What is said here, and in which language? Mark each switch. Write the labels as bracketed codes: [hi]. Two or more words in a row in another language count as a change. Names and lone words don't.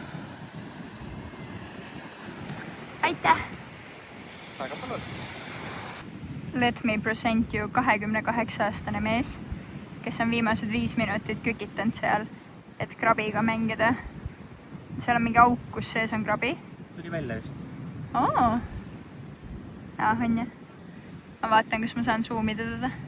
[et] Aitäh! Väga palun! [en] Let me present you [et] 28-aastane mees, kes on viimased 5 minutit kükitanud seal, et krabiga mängida. Seal on mingi auk, kus sees on krabi. Tuli välja just. Oo. On jah. Ma vaatan, kas ma saan zoomida teda.